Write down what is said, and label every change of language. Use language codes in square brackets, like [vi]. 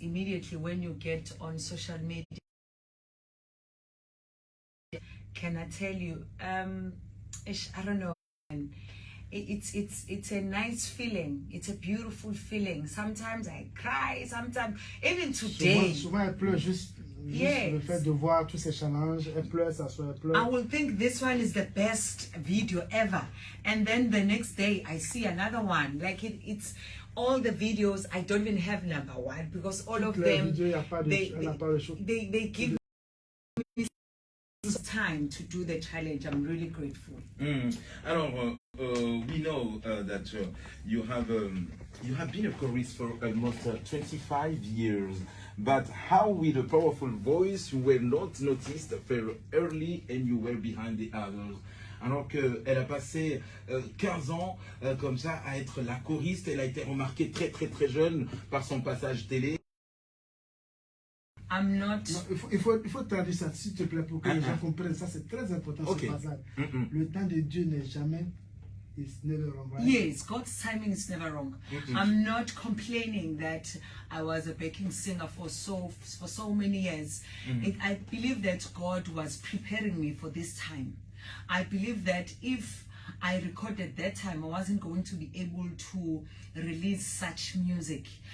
[en] Immediately when you get on social media, can I tell you, I don't know, it's a nice feeling, it's a beautiful feeling. Sometimes I cry, sometimes, even today. [fr] Souvent elle pleure juste le fait de voir tous ces challenges, elle pleure, elle pleure. [en] I will think this one is the best video ever. And then the next day I see another one. Like it's all the videos, I don't even have number one because all of them, they give me time to do the challenge. I'm really grateful. Alors, we know that you have been a chorist for almost 25 years, but how with a powerful voice you were not noticed very early and you were behind the others. [fr] Alors qu'elle a passé 15 ans comme ça à être la choriste, elle a été remarquée très jeune par son passage télé. [en] I'm not... [fr] Non, il faut traduire ça, s'il te plaît, pour que les gens comprennent. Ça, c'est très important, ce passage. Le temps de Dieu n'est jamais... [en] It's never wrong, right? Yes, God's timing is never wrong. I'm not complaining that I was a backing singer for so many years. I believe that God was preparing me for this time. I believe that if I recorded that time, I wasn't going to be able to release such music.